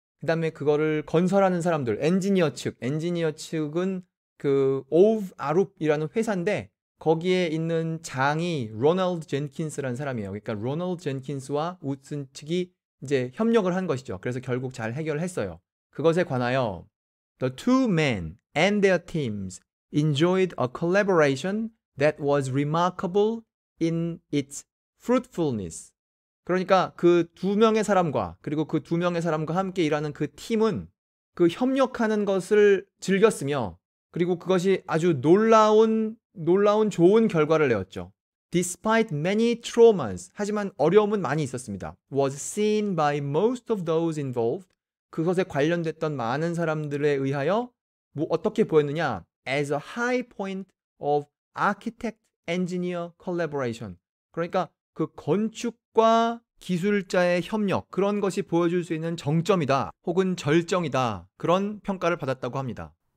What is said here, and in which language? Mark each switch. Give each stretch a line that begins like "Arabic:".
Korean: 그 다음에 그거를 건설하는 사람들, 엔지니어 측은 그 오브 아룹이라는 회사인데 거기에 있는 장이 로널드 젠킨스라는 사람이에요. 그러니까 로널드 젠킨스와 우슨 측이 이제 협력을 한 것이죠. 그래서 결국 잘 해결을 했어요. 그것에 관하여
English: The two men and their teams enjoyed a collaboration that was remarkable in its fruitfulness.
Korean: 그러니까 그 두 명의 사람과 그리고 그 두 명의 사람과 함께 일하는 그 팀은 그 협력하는 것을 즐겼으며 그리고 그것이 아주 놀라운 좋은 결과를 내었죠.
English: Despite many traumas,
Korean: 하지만 어려움은 많이 있었습니다.
English: Was seen by most of those involved.
Korean: 그것에 관련됐던 많은 사람들에 의하여 어떻게 보였느냐?
English: As a high point of architect-engineer collaboration.
Korean: 그러니까 그 건축과 기술자의 협력, 그런 것이 보여줄 수 있는 정점이다 혹은 절정이다, 그런 평가를 받았다고 합니다.